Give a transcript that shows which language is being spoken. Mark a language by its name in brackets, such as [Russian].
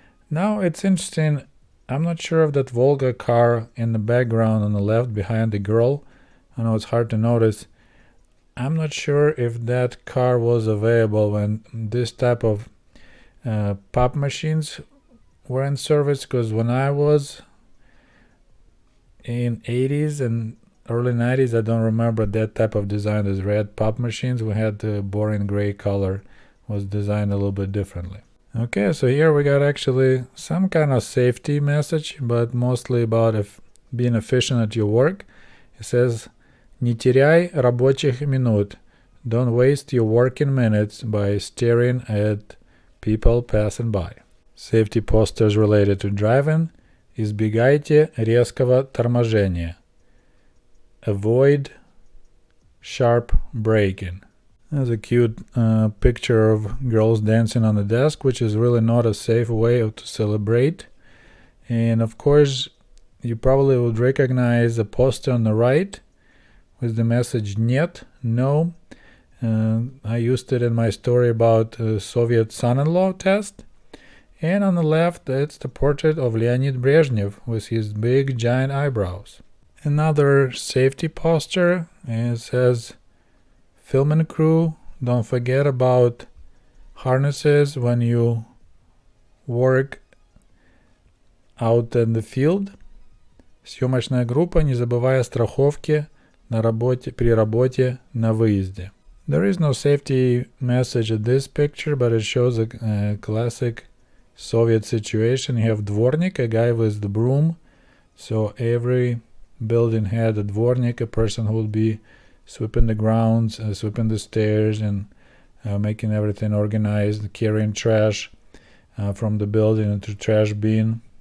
[English] Now it's interesting, I'm not sure if that Volga car in the background on the left behind the girl, I know it's hard to notice, I'm not sure if that car was available when this type of pop machines were in service, because when I was in 80s and early 90s, I don't remember that type of design. As red pop machines, we had the boring gray color, was designed a little bit differently. Okay, so here we got actually some kind of safety message, but mostly about being efficient at your work. It says, [Russian] "Не теряй рабочих минут." [English] Don't waste your working minutes by staring at people passing by. Safety posters related to driving. [Russian] Избегайте резкого торможения. [English] Avoid sharp braking. There's a cute picture of girls dancing on the desk, which is really not a safe way to celebrate. And of course, you probably would recognize the poster on the right with the message [Russian] "Нет," [English] no. I used it in my story about Soviet son-in-law test. And on the left, it's the portrait of Leonid Brezhnev with his big giant eyebrows. Another safety poster, and it says, "Filming crew, don't forget about harnesses when you work out in the field. [Russian] Съемочная группа, не забывая страховки при работе на выезде." [English] There is no safety message in this picture, but it shows a classic Soviet situation. You have dvornik, a guy with the broom. So every building had a dvornik, a person who would be sweeping the grounds, sweeping the stairs, and making everything organized, carrying trash from the building into trash bin.